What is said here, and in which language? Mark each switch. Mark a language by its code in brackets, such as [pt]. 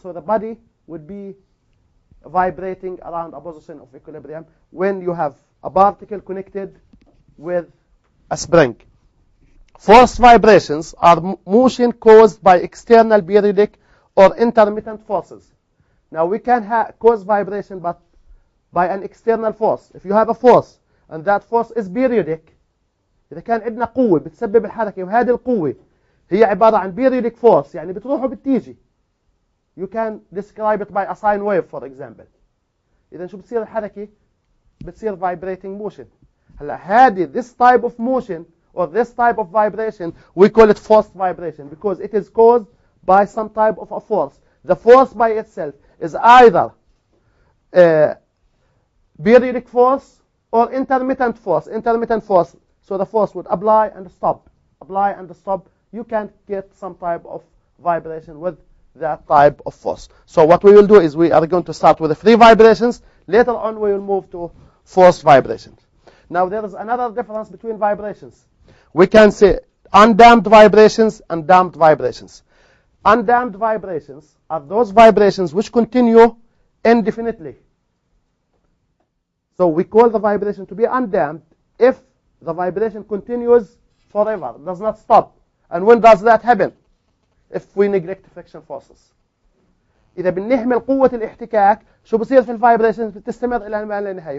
[en] So the body would be vibrating around a position of equilibrium when you have a particle connected with a spring. Force vibrations are motion caused by external periodic or intermittent forces. Now we can cause vibration but by an external force. If you have a force and that force is periodic، [ar] إذا كان عندنا قوة بتسبب الحركة وهذه القوة هي عبارة عن periodic force، يعني بتروح وبتيجي. [en] You can describe it by a sine wave for example. [ar] إذا شو بتصير الحركة؟ بتصير vibrating motion. هلا هذه [en] this type of motion or this type of vibration we call it forced vibration, because it is caused by some type of a force. The force by itself is either periodic force or intermittent force. Intermittent force, so the force would apply and stop. You can get some type of vibration with that type of force. So what we will do is we are going to start with the free vibrations. Later on we will move to forced vibrations. Now there is another difference between vibrations. We can say undamped vibrations and damped vibrations. Undamped vibrations are those vibrations which continue indefinitely. So we call the vibration to be undamped if the vibration continues forever, does not stop. And when does that happen? If we neglect friction forces. [ar] إذا بنهمل قوة الاحتكاك شو بصير في الفايبريشنز؟ بتستمر إلى ما لا نهاية.